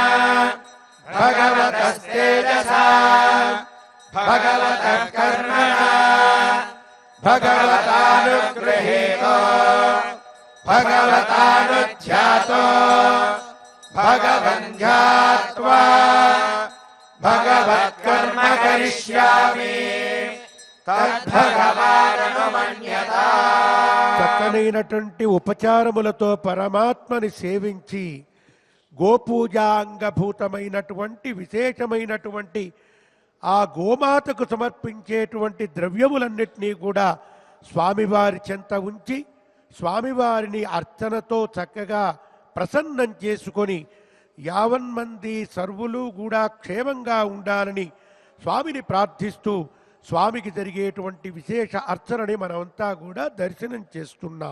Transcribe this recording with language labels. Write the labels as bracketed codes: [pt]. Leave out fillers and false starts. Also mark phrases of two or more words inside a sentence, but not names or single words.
[sa] भगवतस्तेजसा भगवतः कर्मणा भगवतानुगृहीतो भगवतानुध्यातो भगवन् ध्यात्वा भगवत्कर्म करिष्यामि తద్భగవాననుమన్యతా. [te] చక్కనైనటువంటి ఉపచారములతో పరమాత్మని సేవించి గోపూజాంగభూతమైనటువంటి విశేషమైనటువంటి ఆ గోమాతకు సమర్పించేటువంటి ద్రవ్యములన్నిటినీ కూడా స్వామివారి చెంత ఉంచి స్వామివారిని అర్చనతో చక్కగా ప్రసన్నం చేసుకొని యావన్మంది సర్వులు కూడా క్షేమంగా ఉండాలని స్వామిని ప్రార్థిస్తూ స్వామికి జరిగేటువంటి విశేష అర్చనని మనమంతా కూడా దర్శనం చేస్తున్నాం.